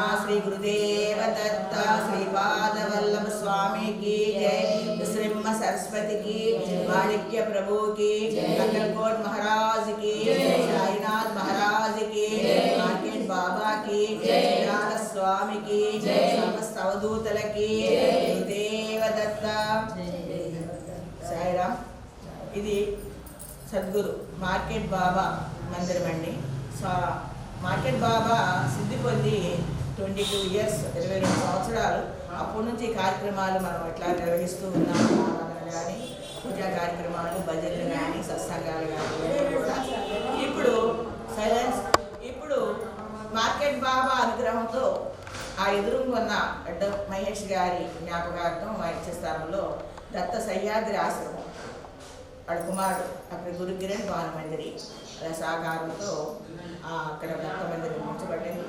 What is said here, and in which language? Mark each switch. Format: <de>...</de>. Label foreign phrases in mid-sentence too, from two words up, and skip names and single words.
<hi>श्री गुरुदेव दत्त श्रीपाद वल्लभ स्वामी की जय, श्रीम सरस्वती की, माणिक्य प्रभु की, अक्कलकोट महाराज की, साईनाथ महाराज की, मार्केट बाबा की, श्रीनाथ स्वामी की, समस्त अवधूतल की, गुरुदेव दत्त।</hi> <te>साईराम। ఇది సద్గురు మార్కెట్ బాబా మందిరం అండి. మార్కెట్ బాబా సిద్ధి పొంది 22 ఇయర్స్ 22 సంవత్సరాలు అప్పటి నుంచి కార్యక్రమాలు మనం ఎట్లా నిర్వహిస్తూ ఉన్నాము. ఆరాధన కానీ, పూజా కార్యక్రమాలు, భజనలు కానీ, సత్సంగాలు కానీ కూడా ఇప్పుడు ఇప్పుడు మార్కెట్ బాబా అనుగ్రహంతో ఆ ఎదురుగా ఉన్న అడ్డ మహేష్ గారి జ్ఞాపకార్థం వైద్య స్థానంలో దత్త సహ్యాద్రి ఆశ్రమం వాళ్ళ కుమారుడు అక్కడ గురు కిరణ్ భానుమందిరి సహకారంతో అక్కడ దత్త మందిరం ఉంచబడింది.</te>